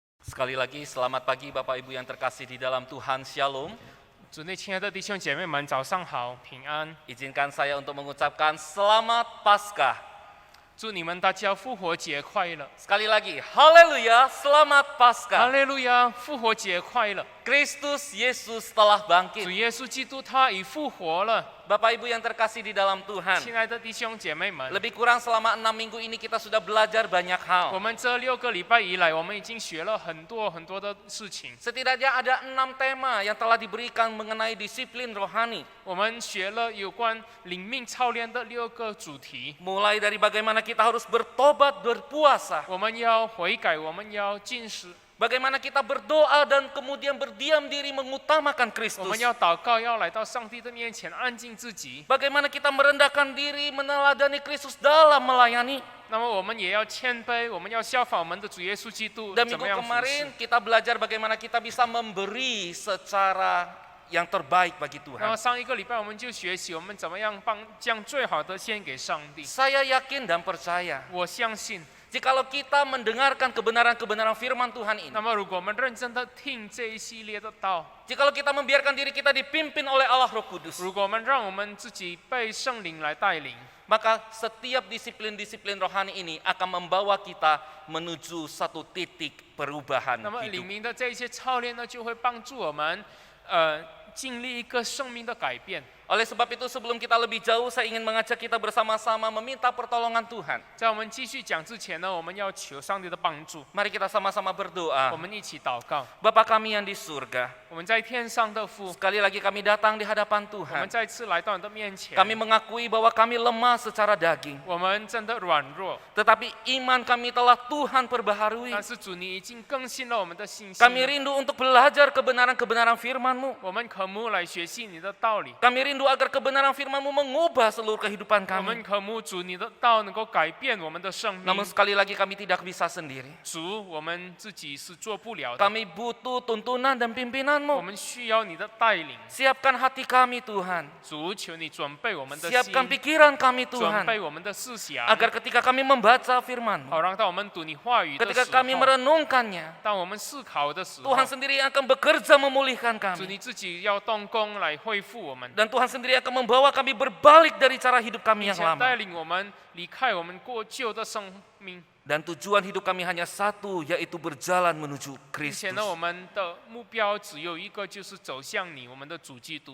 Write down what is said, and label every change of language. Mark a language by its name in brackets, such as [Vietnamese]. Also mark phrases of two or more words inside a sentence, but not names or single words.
[Indonesian] Sekali lagi selamat pagi Bapak Ibu yang terkasih di dalam Tuhan, Shalom. [Chinese] 主内亲爱的弟兄姐妹们，早上好，平安！ [Indonesian] Izinkan saya untuk mengucapkan Selamat Paskah. [Chinese] 祝你们大家复活节快乐！ [Indonesian] Sekali lagi, Haleluya, Selamat [Chinese] 哈 [Indonesian] Paskah. [Chinese] 利路亚，复活节快乐！ [Indonesian] Kristus Yesus telah [Chinese] 主 [Indonesian] bangkit. [Chinese] 耶稣基督他已复活了。 [Indonesian] Bapak Ibu yang terkasih di dalam Tuhan, [Chinese] 亲爱的弟兄姐妹们， [Indonesian] lebih kurang selama 6 minggu ini kita sudah belajar banyak [Chinese] 我 [Indonesian] hal. [Chinese] 们这6个礼拜以来，我们已经学了很多的事情。 [Indonesian] Setidaknya ada 6 tema yang telah diberikan mengenai disiplin rohani. [Chinese] 我们学了有关灵命操练的6个主题。 [Indonesian] Mulai dari bagaimana kita harus bertobat, berpuasa. [Chinese] 我们要悔改，我们要进食， [Indonesian] Bagaimana kita berdoa dan kemudian berdiam diri mengutamakan [Chinese] 我 [Indonesian] Kristus. [Chinese] 们要祷告，要来到上帝的面前安静自己。 [Indonesian] Bagaimana kita merendahkan diri meneladani Kristus dalam melayani. [Chinese] 那么我们也要谦卑，我们要效法我们的主耶稣基督 [Indonesian] Dan [Chinese] 怎 [Indonesian] minggu [Chinese] 么样服侍。 [Indonesian] kemarin kita belajar bagaimana kita bisa memberi secara yang terbaik bagi [Chinese] 然后 [Indonesian] Tuhan. [Chinese] 上一个礼拜我们就学习我们怎么样将最好的献给上帝。 [Indonesian] Saya yakin dan percaya, [Chinese] 我相信， [Indonesian] jikalau kita mendengarkan kebenaran-kebenaran firman Tuhan ini, [Chinese] 那么如果我们认真的听这一系列的道， [Indonesian] jikalau kita membiarkan diri kita dipimpin oleh Allah Roh Kudus, [Chinese] 如果我们让我们自己被圣灵来带领， [Indonesian] maka setiap disiplin-disiplin rohani ini akan membawa kita menuju satu titik perubahan [Chinese] 那么 [Indonesian] hidup. [Chinese] 领明的这一些操练呢，就会帮助我们经历一个生命的改变。 [Indonesian] Oleh sebab itu sebelum kita lebih jauh, saya ingin mengajak kita bersama-sama meminta pertolongan Tuhan. [Chinese] 在我们继续讲之前呢，我们要求上帝的帮助， [Indonesian] Mari kita sama-sama [Chinese] 我 [Indonesian] berdoa. [Chinese] 们一起祷告。 [Indonesian] Bapa kami yang di surga, [Chinese] 我们在天上的父， [Indonesian] sekali lagi kami datang di hadapan [Chinese] 我们 [Indonesian] Tuhan. [Chinese] 再次来到你的面前。 [Indonesian] Kami mengakui bahwa kami lemah secara daging, [Chinese] 我们真的软弱， [Indonesian] tetapi iman kami telah Tuhan perbaharui. [Chinese] 但是主你已经更新了我们的信心。 [Indonesian] Kami rindu untuk belajar kebenaran-kebenaran firman-Mu. [Chinese] 我们渴慕来学习你的道理， [Indonesian] Kami rindu agar kebenaran firman-Mu mengubah seluruh kehidupan [Chinese] 我们 [Indonesian] kami. [Chinese] 渴慕主你的道能够改变我们的生命。 [Indonesian] Namun sekali lagi kami tidak bisa sendiri. [Chinese] 主，我们自己是做不了的， [Indonesian] Kami butuh tuntunan dan [Chinese] 我 [Indonesian] pimpinan-Mu. [Chinese] 们需要你的带领。 [Indonesian] Siapkan hati kami Tuhan. [Chinese] 主，求你准备我们的心， [Indonesian] Siapkan pikiran kami [Chinese] 准 [Indonesian] Tuhan. [Chinese] 备我们的思想， [Indonesian] Agar ketika kami membaca firman-Mu, [Chinese] 好让当我们读你话语的 [Indonesian] ketika [Chinese] 时 [Indonesian] kami [Chinese] 候， [Indonesian] merenungkannya, [Chinese] 当我们思考的时候， [Indonesian] Tuhan sendiri yang akan bekerja memulihkan [Chinese] 主 [Indonesian] kami. [Chinese] 你自己要动工来恢复我们， [Indonesian] Dan Tuhan sendiri akan membawa kami berbalik dari cara hidup kami [Chinese] 并 [Indonesian] yang [Chinese] 且 [Indonesian] lama. [Chinese] 带领我们离开我们过旧的生命。 [Indonesian] Dan tujuan hidup kami hanya satu, yaitu berjalan menuju [Chinese] 并且 [Indonesian] Kristus. [Chinese] 呢，我们的目标只有一个，就是走向你，我们的主基督。